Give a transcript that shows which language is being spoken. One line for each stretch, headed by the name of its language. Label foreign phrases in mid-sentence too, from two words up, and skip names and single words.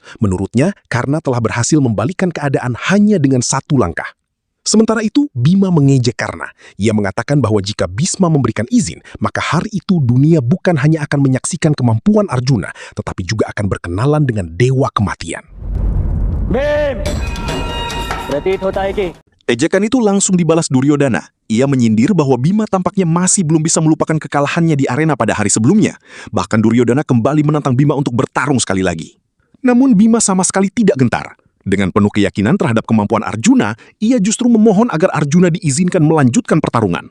Indonesian: Menurutnya, Karna telah berhasil membalikkan keadaan hanya dengan satu langkah. Sementara itu, Bima mengejek Karna. Ia mengatakan bahwa jika Bhisma memberikan izin, maka hari itu dunia bukan hanya akan menyaksikan kemampuan Arjuna, tetapi juga akan berkenalan dengan Dewa Kematian.
Hindi: भीम, प्रतीत होता है कि
Indonesian: Ejekan itu langsung dibalas Duryodhana. Ia menyindir bahwa Bima tampaknya masih belum bisa melupakan kekalahannya di arena pada hari sebelumnya. Bahkan Duryodhana kembali menantang Bima untuk bertarung sekali lagi. Namun Bima sama sekali tidak gentar. Dengan penuh keyakinan terhadap kemampuan Arjuna, ia justru memohon agar Arjuna diizinkan melanjutkan pertarungan.